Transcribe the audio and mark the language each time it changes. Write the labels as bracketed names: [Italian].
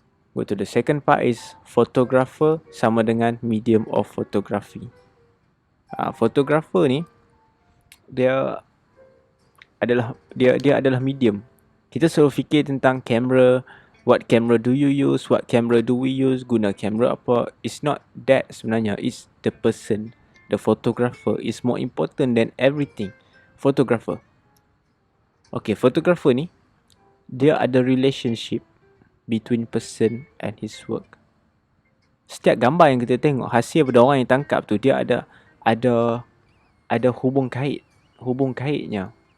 [English] Go to the second part is photographer [Malay] sama dengan [English] medium of photography. [Malay] Photographer ni dia adalah medium. Kita selalu fikir tentang kamera, [English] what camera do you use, what camera do we use, [Malay] guna kamera apa. [English] It's not that [Malay] sebenarnya, [English] it's the person. The photographer is more important than everything. Photographer. Okay, photographer [Malay] ni dia ada [English] relationship between person and his work. [Malay] Setiap gambar yang kita tengok, hasil pada orang yang tangkap tu, dia ada hubung kaitnya.